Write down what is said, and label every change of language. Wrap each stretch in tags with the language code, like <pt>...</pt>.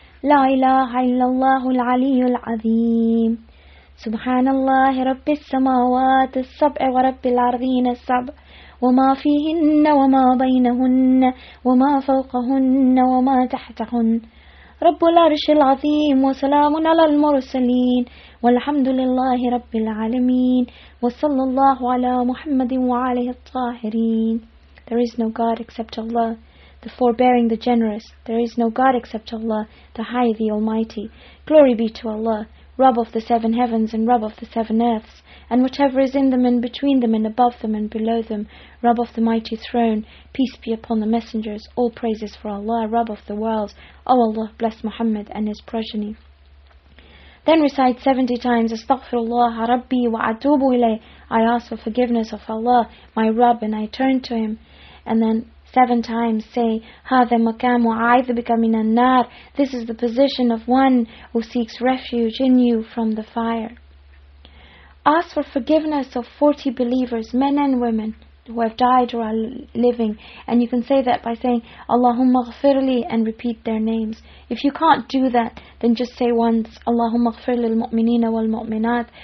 <ar>لا إله إلا الله العلي العظيم سبحان الله رب السماوات السبع ورب الأرضين السبع وما فيهن وما بينهن وما فوقهن وما تحتهن رب العرش العظيم وسلام على المرسلين والحمد لله رب العالمين وصلى الله على محمد وعليه الطاهرين.</ar> <en>There is no God except Allah, the forbearing, the generous. There is no God except Allah, the High, the Almighty. Glory be to Allah, Rabb of the 7 heavens and Rabb of the 7 earths, and whatever is in them and between them and above them and below them, Rabb of the mighty throne. Peace be upon the messengers. All praises for Allah, Rabb of the worlds. O Allah, bless Muhammad and his progeny. Then recite 70 times,</en> <ar>Astaghfirullah Rabbi wa atubu ilayh.</ar> <en>I ask for forgiveness of Allah, my Rabb, and I turn to Him. And then 7 times say,</en> <ar>هَذَا مَكَامُ أَعِيذُ بِكَ مِنَ النَّارِ.</ar> <en>This is the position of one who seeks refuge in you from the fire. Ask for forgiveness of 40 believers, men and women, who have died or are living. And you can say that by saying,</en> <ar>Allahumma ghfirli,</ar> <en>and repeat their names. If you can't do that, then just say once,</en> <ar>Allahumma ghfir lil mu'minina wal mu'minat.</ar>